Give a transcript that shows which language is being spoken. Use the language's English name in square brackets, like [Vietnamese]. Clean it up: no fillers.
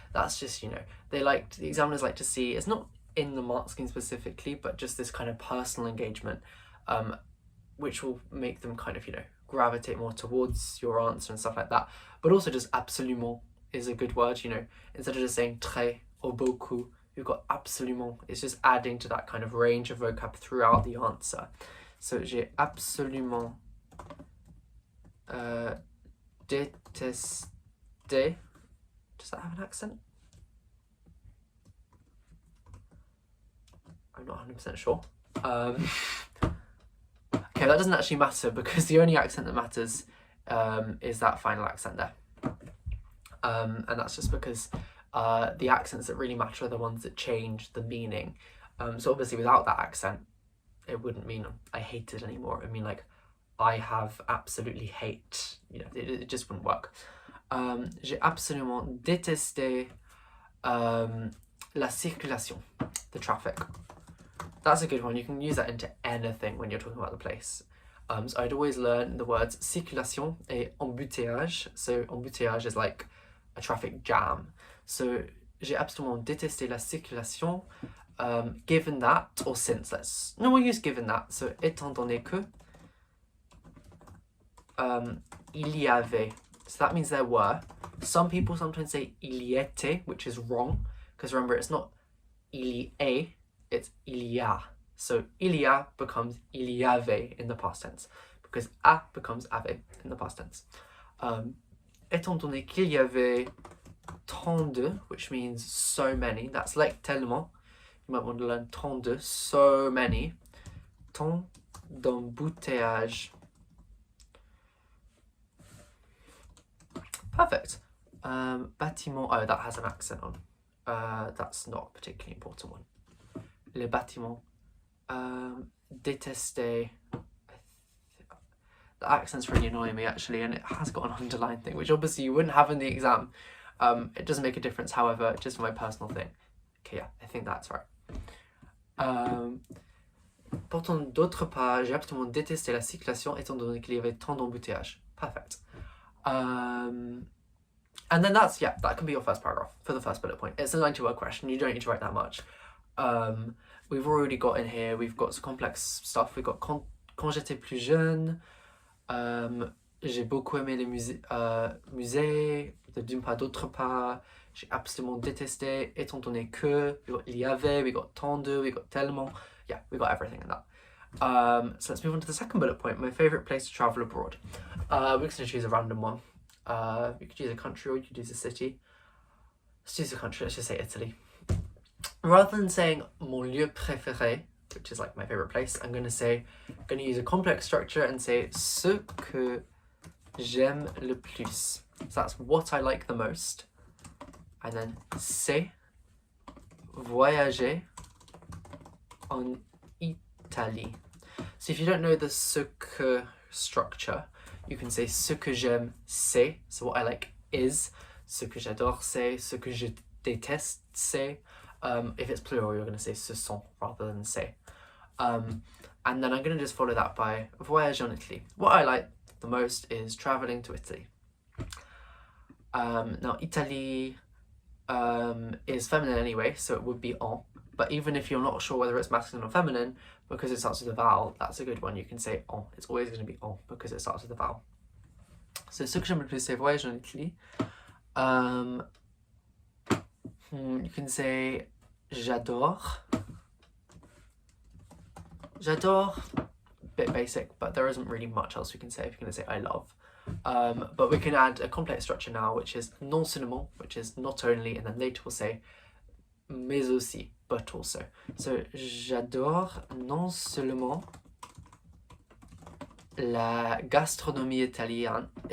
[English] That's just, you know, the examiners like to see, it's not in the mark scheme specifically, but just this kind of personal engagement, which will make them kind of, you know, gravitate more towards your answer and stuff like that. But also just absolument is a good word, you know, instead of just saying très or beaucoup, you've got absolument. It's just adding to that kind of range of vocab throughout the answer. [French] So j'ai absolument détesté. [English] Does that have an accent? I'm not 100% sure. Okay, that doesn't actually matter because the only accent that matters is that final accent there. And that's just because the accents that really matter are the ones that change the meaning. So obviously without that accent, it wouldn't mean I hate it anymore. It would mean like I have absolutely hate. You know, it just wouldn't work. [French] J'ai absolument détesté la circulation, the traffic. [English] That's a good one. You can use that into anything when you're talking about the place. So I'd always learn the words circulation et embouteillage. So embouteillage is like a traffic jam. So [French] j'ai absolument détesté la circulation. [English] Given that, or since, we'll use given that. [French] So, étant donné que, il y avait. [English] So that means there were. Some people sometimes say il y était, which is wrong, because remember, it's not il y est, it's il y a. So, il y a becomes il y avait in the past tense, because a becomes avait in the past tense. [French] Étant donné qu'il y avait tant de, which means so many, that's like tellement. [English] You might want to learn tant de, so many. Tant d'embouteillage. Perfect. Bâtiment, oh, that has an accent on. That's not a particularly important one. Les bâtiments. Détester. The accent's really annoying me actually, and it has got an underlined thing, which obviously you wouldn't have in the exam. It doesn't make a difference, however, just for my personal thing. Okay, yeah, I think that's right. [French] Pourtant, d'autre part, j'ai absolument détesté la circulation étant donné qu'il y avait tant d'embouteillages. [English] Perfect. And then that can be your first paragraph for the first bullet point. It's a 90-word question. You don't need to write that much. We've already got in here, we've got some complex stuff. [French] We've got quand j'étais plus jeune, j'ai beaucoup aimé les musées, d'une part, d'autre part, j'ai absolument détesté, étant donné que, we got il y avait, we got tant de, we got tellement. [English] Yeah, we got everything in that. So let's move on to the second bullet point, my favourite place to travel abroad. We're just going to choose a random one. You could use a country or you could use a city. Let's choose a country, let's just say Italy. Rather than saying mon lieu préféré, which is like my favourite place, I'm going to use a complex structure and say ce que j'aime le plus. So that's what I like the most. [French] And then c'est voyager en Italie. [English] So if you don't know the ce que structure, you can say ce que j'aime c'est, so what I like is, ce que j'adore c'est, ce que je déteste c'est. If it's plural, you're going to say ce sont rather than c'est. And then I'm going to just follow that by voyage en Italie. What I like the most is travelling to Italy. Now, Italie is feminine anyway, so it would be en. But even if you're not sure whether it's masculine or feminine, because it starts with a vowel, that's a good one. You can say en. It's always going to be en because it starts with a vowel. [French] So, ce que j'aime le plus, c'est voyager en Italie. [English] You can say j'adore. J'adore, bit basic, but there isn't really much else we can say if you're going to say I love. But we can add a complex structure now, which is non seulement, which is not only, and then later we'll say mais aussi, but also. [French] So j'adore non seulement la gastronomie italienne.